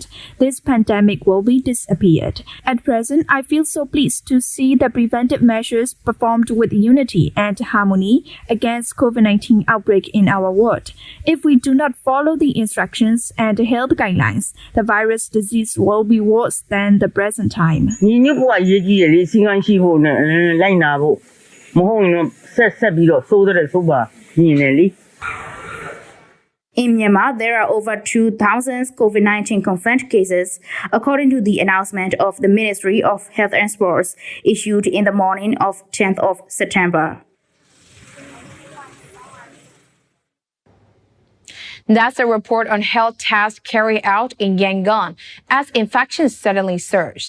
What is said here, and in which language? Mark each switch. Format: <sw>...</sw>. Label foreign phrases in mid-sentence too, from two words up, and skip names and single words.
<en>This pandemic will be disappeared. At present, I feel so pleased to see the preventive measures performed with unity and harmony against COVID-19 outbreak in our ward. If we do not follow the instructions and health guidelines, the virus disease will be worse than the present time.</en> <my>မဟုတ်ရင်တော့ဆက်ပြီးတော့စိုးတဲ့ဆိုပါမြင်တယ်လေ</my> <en>In Myanmar, there are over 2,000 COVID-19 confirmed cases, according to the announcement of the Ministry of Health and Sports issued in the morning of 10th of September. That's a report on health tests carried out in Yangon as infections suddenly surged.</en>